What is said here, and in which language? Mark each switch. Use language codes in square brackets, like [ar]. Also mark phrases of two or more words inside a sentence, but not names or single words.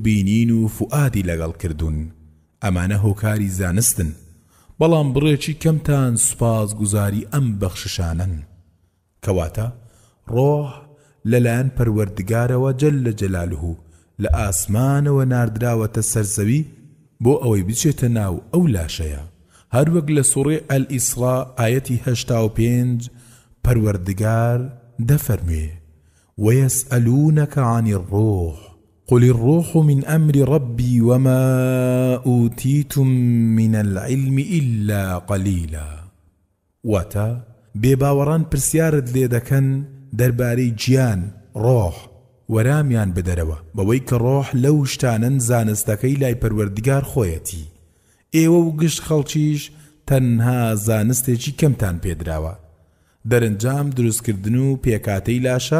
[ckb] بینین و فوئادی لەگەڵ کردوون ئەمانە هۆکاری زانستن بەڵام بڕێکی کەمتان سوپاس گوزاری ئەم بەخششانن کەواتە ڕۆح لەلایەن پەروەردگارەوە جەلە جەلالوه لە ئاسمانەوە ناردراوەتە سەرزەوی بۆ ئەوەی بچێتە ناو ئەو لاشەیە هەروەک لە سوڕەی ئەلئیسڕا ئاەتی 85 پەروەردگار دەفەرمێ [ar] ويسألونك عن الروح قل الروح من أمر ربي وما أوتيتم من العلم إلا قليلا [ckb] واتا بێباوەڕان پرسیارت لێ دەکەن دەربارەی گیان ڕۆح وەرامیان بدەرەوە بەوەی کە ڕۆح لەو شتانن زانستەکەی لای پەروەردگار خۆیەتی ئێوە و گشت خەڵکیش تەنها زانستێکی کەمتان پێدراوە دەرەنجام دروستکردن و پێکاتەی لاشە